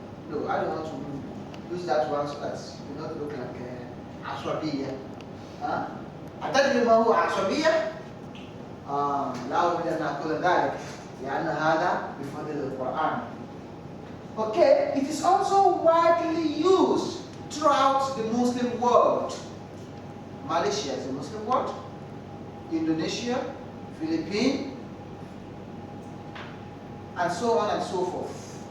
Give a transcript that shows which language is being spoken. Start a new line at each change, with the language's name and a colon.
English: No, I don't want to use that one so that you not look like عصبية.
Arabic: أتدري ما هو عصبية؟ لا أريد أن أقول ذلك لأن هذا بفضل القرآن.
English: Okay, it is also widely used throughout the Muslim world. Malaysia is a Muslim world, Indonesia, Philippines, and so on and so forth.